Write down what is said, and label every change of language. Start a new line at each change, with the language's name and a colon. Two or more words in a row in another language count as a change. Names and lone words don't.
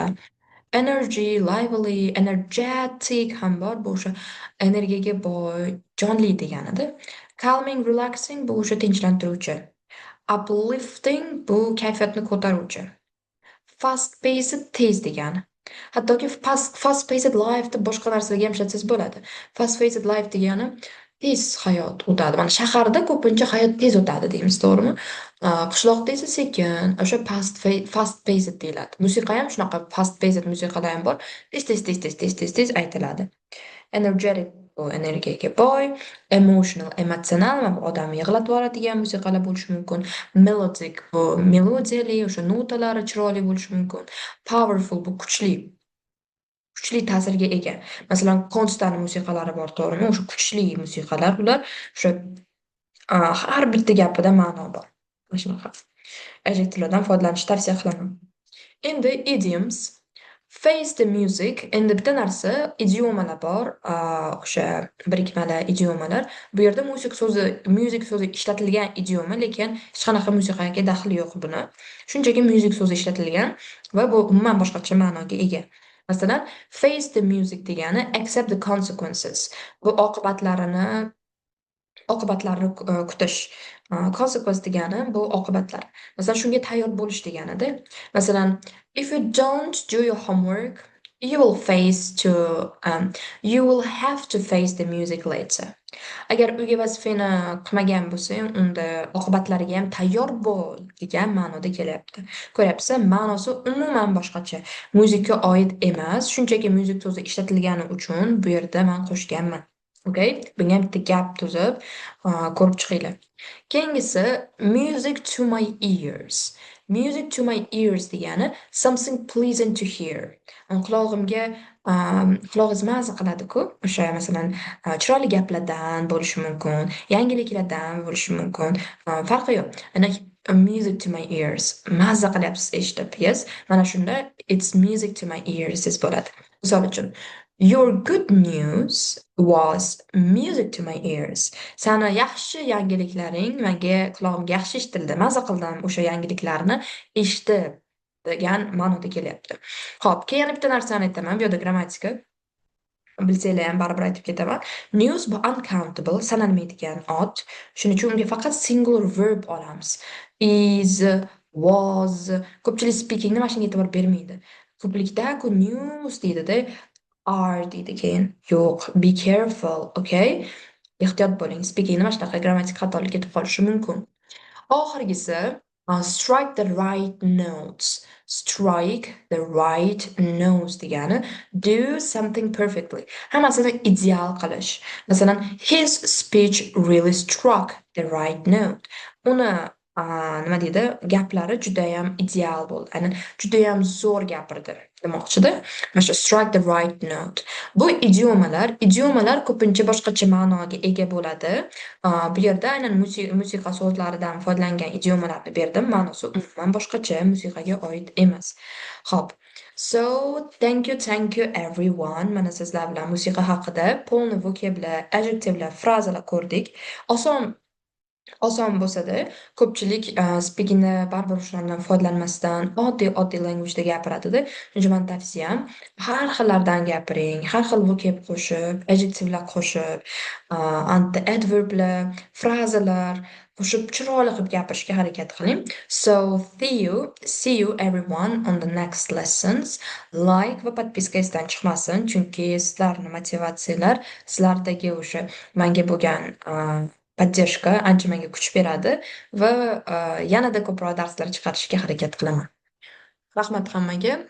English: Energy, lively, energetic
Uzbek: ham bor. Bu o'sha energiyaga boy, jonli deganida.
English: Calming, relaxing
Uzbek: bu o'sha tinchlantiruvchi. Uplifting bu kayfiyatni ko'taruvchi.
English: Fast paced
Uzbek: tez degani. Hattoki
English: fast paced life
Uzbek: deb boshqa narsaga ham ishlatsangiz bo'ladi.
English: Fast paced life
Uzbek: degani tez hayot o'tadi. Mana shaharda ko'pincha hayot tez o'tadi deymiz, to'g'rimi? Qishloqda esa sekin, o'sha
English: fast paced
Uzbek: deyiladi. Musiqa ham shunaqa
English: fast paced
Uzbek: musiqalar ham bor. Tez aytiladi. Energetic bu energiyaga boy, emotional, emotsional va odamni yig'latib yuboradigan musiqalar bo'lishi mumkin. Melodic bu melodiyali, o'sha notalari chiroyli bo'lishi mumkin. Powerful bu kuchli ta'sirga ega. Masalan, Konstani musiqalari bor, to'g'rimi? O'sha kuchli musiqalar ular, o'sha har bitta gapida ma'no bor. Mana shunaqa adjektivlardan foydalanishni tavsiya qilaman.
English: Endi idioms. Face the music.
Uzbek: Endi bitta narsa, idiomalar bor, o'sha birikmalar, idiomalar. Bu yerda music so'zi ishlatilgan idioma, lekin hech qanaqa musiqaga daxli yo'q buni. Shunchaki music so'zi ishlatilgan va bu umuman boshqacha ma'noga ega. Masalan,
English: face the music degani accept the consequences.
Uzbek: Bu oqibatlarni kutish. Consequence degani bu oqibatlar. Masalan, shunga tayyor bo'lish deganida. Masalan,
English: if you don't do your homework, You will face to you will have to face the music later.
Uzbek: Agar uyga vazifani qilmagan bo'lsang, unda oqibatlariga ham tayyor bo'l degan ma'noda kelyapti. Ko'ryapsiz, ma'nosi umuman boshqacha. Muzikka oid emas, shunchaki muzik so'zi ishlatilgani uchun bu yerda men qo'shganman. Okay? Bunga ham bitta gap tuzib, ko'rib chiqinglar.
English: Keyingisi music to my ears. Music to my ears degani something pleasant to hear.
Uzbek: Qulog'imga qulog'ingiz maza qiladi-ku. O'sha masalan chiroyli gaplardan bo'lishi mumkin, yangiliklardan bo'lishi mumkin. Farqi yo'q. Ana
English: music to my ears.
Uzbek: Maza qilyapsiz eshitib.
English: Yes,
Uzbek: mana shunda
English: it's music to my ears
Uzbek: deb bo'ladi. Misol uchun
English: your good news was music to my ears.
Uzbek: Sani yaxshi yangiliklaring menga qulog'imga yaxshi eshitildi. Maza qildim o'sha yangiliklarni eshitib degan ma'noda kelyapti. Xo'p, keyin yana bitta narsani aytaman. Bu yerda grammatika bilsanglar ham baribir aytib ketaman. News bu uncountable, sanalmaydigan ot. Shuning uchun unga faqat
English: singular verb
Uzbek: olamiz.
English: Is, was,
Uzbek: ko'pchilik speakingni mana shunga e'tibor bermaydi. Ko'plikda ku news deydi-da, are deydi keyin. Yo'q,
English: be careful,
Uzbek: okay? Ehtiyot bo'ling. Speakingni mana shunaqa grammatik xatolik ketib qolishi mumkin.
English: Oxirgisi strike the right notes. Strike the right notes degani do something perfectly.
Uzbek: Hammasini ideal qilish. Masalan,
English: his speech really struck the right note.
Uzbek: Uni nima deydi? Gaplari juda ham ideal bo'ldi. Ya'ni juda ham zo'r gapirdi demoqchida. Mana shu
English: strike the right note.
Uzbek: Bu idiomalar ko'pincha boshqacha ma'noga ega bo'ladi. Bu yerda aynan musiqa so'zlaridan foydalangan idiomalarni berdim. Ma'nosi umuman boshqacha, musiqaga oid emas. Xo'p.
English: So, thank you everyone.
Uzbek: Mana sizlar bilan musiqa haqida polni vokablar, adjektivlar, frazalar ko'rdik. Oson bo'lsa-da, ko'pchilik speakingda baribir shulardan foydalanmasdan oddiy languageda gapiradi-da. Shuning uchun meni tavsiyam har xillardan gapiring, har xil vocab qo'shib, adjektivlar qo'shib, adverblar, frazalar qo'shib chiroyli qilib gapirishga harakat qiling.
English: So, see you everyone on the next lessons.
Uzbek: Like va podpiska esdan chiqmasin, chunki sizlarning motivatsiyalar, sizlardagi o'sha menga bo'lgan поддержка ancha menga kuch beradi va yanada ko'proq darslar chiqarishga harakat qilaman. Rahmat hammaga.